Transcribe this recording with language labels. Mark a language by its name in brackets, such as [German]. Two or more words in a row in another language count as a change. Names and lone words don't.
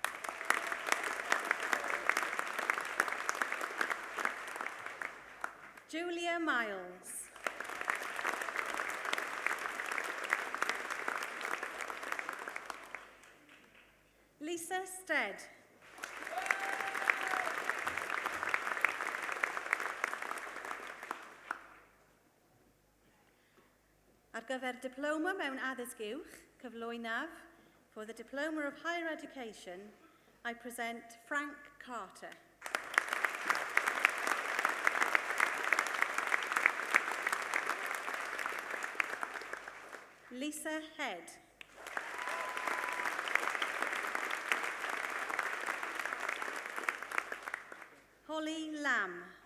[English] Julia Miles. Lisa Stead. [Welsh] Ar gyfer diploma mewn addysg uwch, cyflwynaf, [English] for the Diploma of Higher Education, I present Frank Carter. Lisa Head. Holly Lamb.